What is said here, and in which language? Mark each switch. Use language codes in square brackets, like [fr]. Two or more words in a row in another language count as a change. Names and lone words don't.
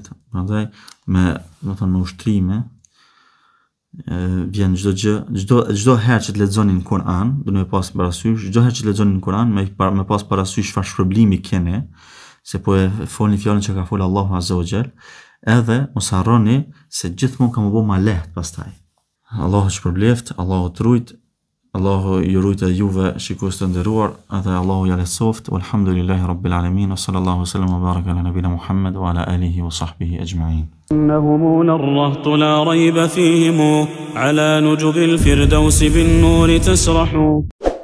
[sq] Prandaj domethënë me ushtrime vjen çdo herë që të lexoni në Kur'an, do të pas parasysh, çdo herë që të lexoni në Kur'an me pas parasysh çfarë shpërblimi keni, se po e folni fjalën që ka folë [ar] الله عز وجل, [sq] edhe mos harroni se gjithmonë ka më bëu më lehtë pastaj. Allahu shpërbleft, Allahu trujt, Allahu ju rujt edhe juve shikues të nderuar, edhe Allahu ja lehtësoft. [ar] والحمد لله رب العالمين وصلى الله سلم وبارك على نبينا محمد وعلى آله وصحبه أجمعين. إنهم الرهط لا ريب فيهم على نجب الفردوس بالنور تسرح